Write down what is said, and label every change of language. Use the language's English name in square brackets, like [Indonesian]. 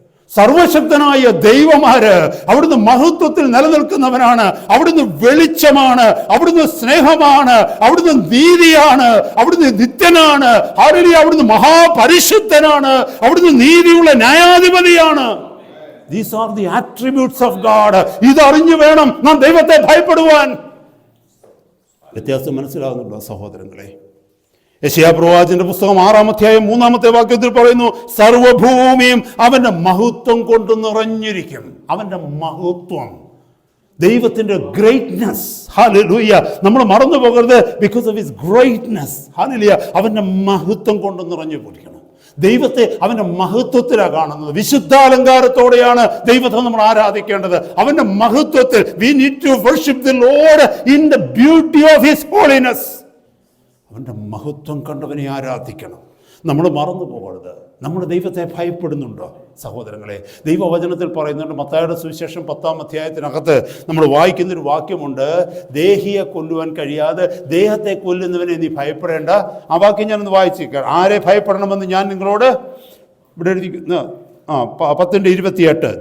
[Malayalam] സർവശക്തനായ ദൈവമാര്, അവിടുന്ന് മഹത്വത്തിൽ നിലനിൽക്കുന്നവനാണ്, അവിടുന്ന് വെളിച്ചമാണ്, അവിടുന്ന് സ്നേഹമാണ്, അവിടുന്ന് നീതിയാണ്, അവിടുന്ന് നിത്യനാണ്, അവിടുന്ന് മഹാപരിശുദ്ധനാണ്, അവിടുന്ന് നീതിയുള്ള ന്യായാധിപതിയാണ്. [English] These are the attributes of God. [Malayalam] ഇതറിഞ്ഞു വേണം നാം ദൈവത്തെ ഭയപ്പെടുവാൻ. വ്യത്യാസം മനസ്സിലാകുന്നുണ്ടോ സഹോദരങ്ങളെ? യെശയ്യാപ്രവാചകന്റെ പുസ്തകം 6-ാം അധ്യായം 3-ാമത്തെ വാക്യത്തിൽ പറയുന്നു, സർവഭൂമിയും അവന്റെ മഹത്വം കൊണ്ട് നിറഞ്ഞിരിക്കും. അവന്റെ മഹത്വം, ദൈവത്തിന്റെ ഗ്രേറ്റ്നെസ്. ഹല്ലേലൂയ. നമ്മൾ മറന്നു പോകരുത്. [English] Because of his greatness. [Malayalam] Hallelujah. അവന്റെ മഹത്വം കൊണ്ട് നിറഞ്ഞു പോയിരിക്കണം. ദൈവത്തെ അവന്റെ മഹത്വത്തിലാണ് കാണുന്നത്. വിശുദ്ധാലങ്കാരത്തോടെയാണ് ദൈവത്തെ നമ്മൾ ആരാധിക്കേണ്ടത്. അവന്റെ മഹത്വത്തിൽ. [English] We need to worship the Lord in the beauty of his holiness. [Malayalam] അവന്റെ മഹത്വം കണ്ടവനെ ആരാധിക്കണം. നമ്മൾ മറന്നു പോകരുത്. നമ്മൾ ദൈവത്തെ ഭയപ്പെടുന്നുണ്ടോ സഹോദരങ്ങളെ? ദൈവവചനത്തിൽ പറയുന്നുണ്ട്, മത്തായിയുടെ സുവിശേഷം 10-ാം അധ്യായത്തിനകത്ത് നമ്മൾ വായിക്കുന്നൊരു വാക്യമുണ്ട്, ദേഹിയെ കൊല്ലുവാൻ കഴിയാതെ ദേഹത്തെ കൊല്ലുന്നവനെ നീ ഭയപ്പെടേണ്ട. ആ വാക്യം ഞാനൊന്ന് വായിച്ചേക്കാം. ആരെ ഭയപ്പെടണമെന്ന് ഞാൻ നിങ്ങളോട് ഇവിടെ എഴുതി 10:28.